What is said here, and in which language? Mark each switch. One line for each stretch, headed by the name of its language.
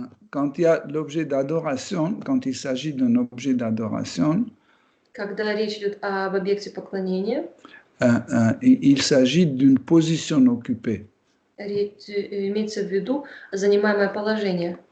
French: Quand il y a l'objet d'adoration, quand il s'agit d'un objet d'adoration,
Russian: Когда речь идет об объекте поклонения,
French: il s'agit d'une position occupée.
Russian: Имеется в виду занимаемое положение.